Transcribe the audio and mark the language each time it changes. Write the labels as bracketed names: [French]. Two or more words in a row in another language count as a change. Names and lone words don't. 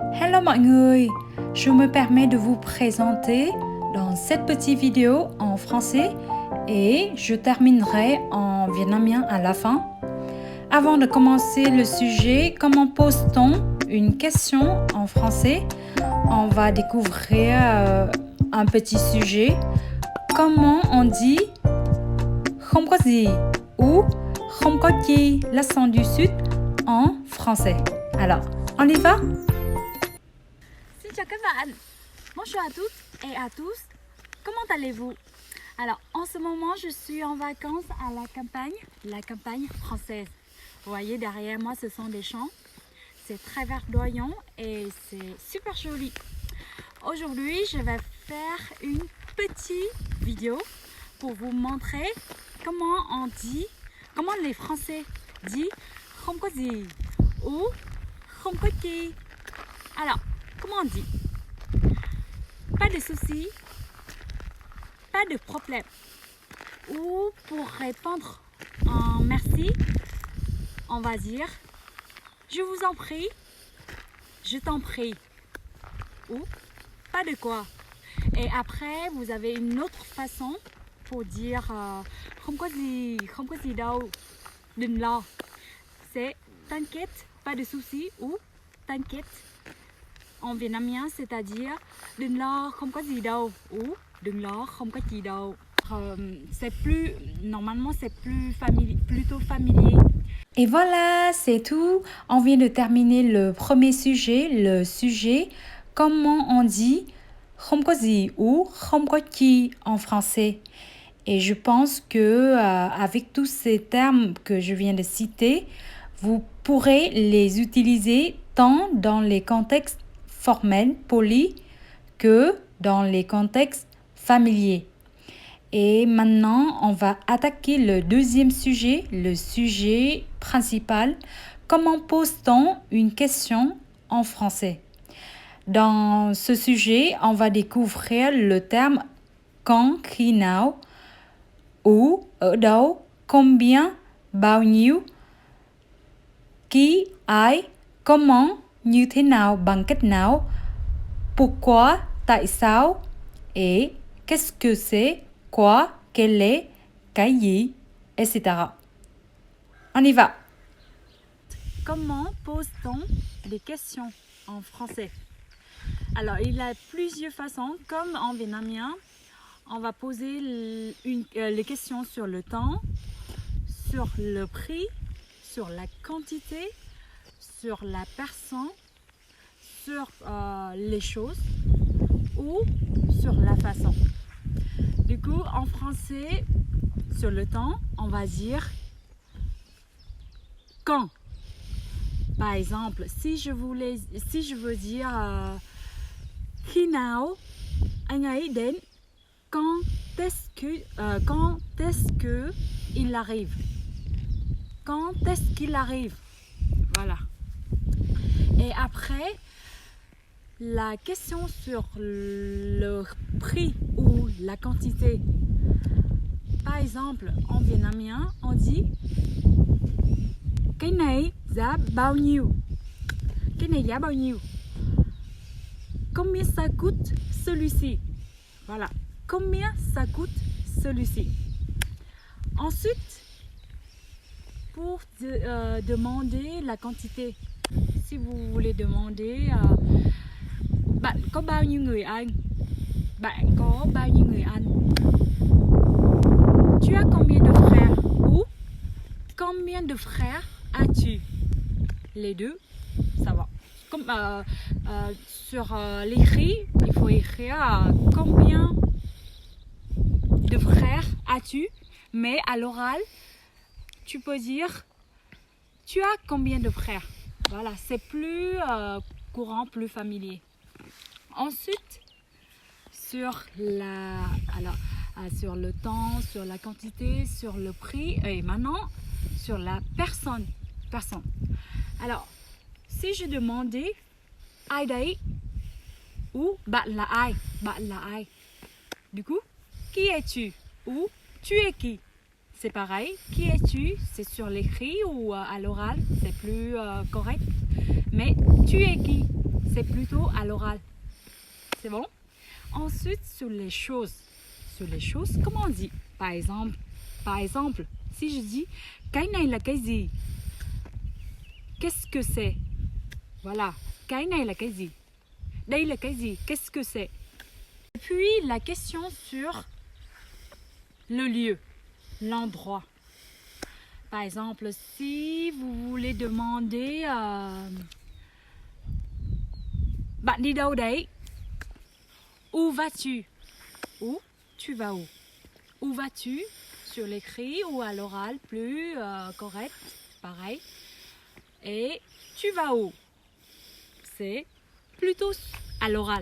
[Vietnamese] Hello mọi người, [French] je me permets de vous présenter dans cette petite vidéo en français et je terminerai en vietnamien à la fin. Avant de commencer le sujet, comment pose-t-on une question en français? On va découvrir un petit sujet. Comment on dit [Vietnamese] không có gì [French] ou [Vietnamese] không có chi, [French] l'accent du sud en français. Alors, on y va? [Vietnamese] Xin chào các bạn, [French] bonjour à toutes et à tous, comment allez-vous? Alors en ce moment je suis en vacances à la campagne française. Vous voyez derrière moi ce sont des champs, c'est très verdoyant et c'est super joli. Aujourd'hui je vais faire une petite vidéo pour vous montrer comment les Français disent [Vietnamese] không có gì [French] ou [Vietnamese] không có chi. [French] Alors, comment on dit? Pas de soucis, pas de problème. Ou pour répondre en merci, on va dire je vous en prie, je t'en prie. Ou pas de quoi. Et après, vous avez une autre façon pour dire [Vietnamese] không có gì đâu, đừng lo. [French] C'est t'inquiète, pas de soucis ou t'inquiète. En vietnamien, c'est-à-dire [Vietnamese] đừng lo không có gì đâu [French] ou [Vietnamese] đừng lo không có gì đâu. [French] Normalement c'est plutôt familier. Et voilà, c'est tout. On vient de terminer le premier sujet, le sujet comment on dit [Vietnamese] không có gì [French] ou [Vietnamese] không có chi [French] en français. Et je pense que avec tous ces termes que je viens de citer, vous pourrez les utiliser tant dans les contextes formels, polis, que dans les contextes familiers. Et maintenant, on va attaquer le deuxième sujet, le sujet principal. Comment pose-t-on une question en français? Dans ce sujet, on va découvrir le terme quand, [Vietnamese] khi nào, où, ở đâu, combien, bao nhiêu, qui, ai, comment, như thế nào, bằng cách nào, pourquoi, tại sao, [French] et qu'est-ce que c'est, quoi, quel est, [Vietnamese] cái gì, [French] etc. On y va. Comment pose-t-on des questions en français? Alors, il y a plusieurs façons. Comme en vietnamien, on va poser les questions sur le temps, sur le prix, sur la quantité, sur la personne, sur les choses ou sur la façon. Du coup, en français, sur le temps, on va dire quand. Par exemple, si je veux dire [Vietnamese] khi nào anh ấy đến, [French] quand est-ce que il arrive, quand est-ce qu'il arrive, voilà. Et après, la question sur le prix ou la quantité. Par exemple, en vietnamien, on dit [Vietnamese] cái này giá bao nhiêu? Cái này giá bao nhiêu? [French] Combien ça coûte celui-ci? Voilà. Combien ça coûte celui-ci? Ensuite, pour demander la quantité, si vous voulez demander [Vietnamese] bạn có bao nhiêu người anh? Bạn có bao nhiêu người anh? [French] Tu as combien de frères? Ou combien de frères as-tu? Les deux, ça va. Comme sur l'écrit, il faut écrire combien de frères as-tu? Mais à l'oral, tu peux dire tu as combien de frères? Voilà, c'est plus courant, plus familier. Ensuite, sur le temps, sur la quantité, sur le prix et maintenant sur la personne. Alors, si je demandais [Vietnamese] ai đấy [French] ou [Vietnamese] bạn là ai? [French] Du coup, qui es-tu ou tu es qui? C'est pareil, qui es-tu? C'est sur l'écrit ou à l'oral, c'est plus correct. Mais tu es qui? c'est plutôt à l'oral. C'est bon? Ensuite, sur les choses. Sur les choses, comment on dit? Par exemple, si je dis [Vietnamese] cái này là cái gì? [French] Qu'est-ce que c'est? Voilà, [Vietnamese] cái này là cái gì? Đây là cái gì? [French] Qu'est-ce que c'est? Et puis la question sur le lieu, l'endroit. Par exemple, si vous voulez demander [Vietnamese] bạn đi đâu đấy? [French] Où vas-tu? Où tu vas où? Où vas-tu? Sur l'écrit ou à l'oral, plus correct, pareil. Et tu vas où? C'est plutôt à l'oral.